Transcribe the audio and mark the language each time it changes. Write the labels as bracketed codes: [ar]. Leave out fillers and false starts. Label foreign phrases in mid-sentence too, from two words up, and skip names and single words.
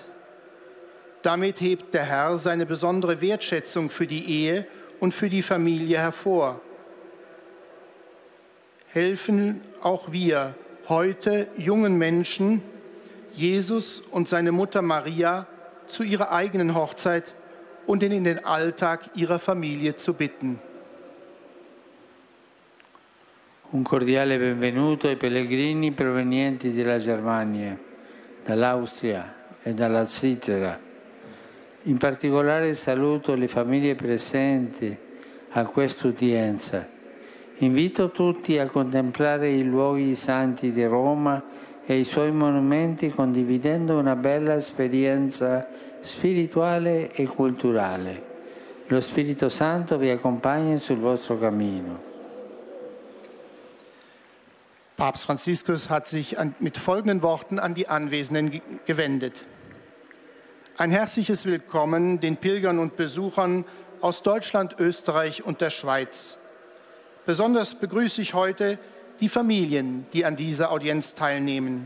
[de] Damit hebt der Herr seine besondere Wertschätzung für die Ehe und für die Familie hervor. Helfen auch wir heute jungen Menschen, Jesus und seine Mutter Maria zu ihrer eigenen Hochzeit und in den Alltag ihrer Familie zu bitten. [it] Un cordiale benvenuto ai pellegrini provenienti dalla Germania, dall'Austria e dalla Svizzera. In particolare saluto le famiglie presenti a questa udienza. Invito tutti a contemplare i luoghi santi di Roma e i suoi monumenti condividendo una bella esperienza spirituale e culturale. Lo Spirito Santo vi accompagni sul vostro cammino. [de] Papst Franziskus hat sich mit folgenden Worten an die Anwesenden gewendet. Ein herzliches Willkommen den Pilgern und Besuchern aus Deutschland, Österreich und der Schweiz. Besonders begrüße ich heute die Familien, die an dieser Audienz teilnehmen.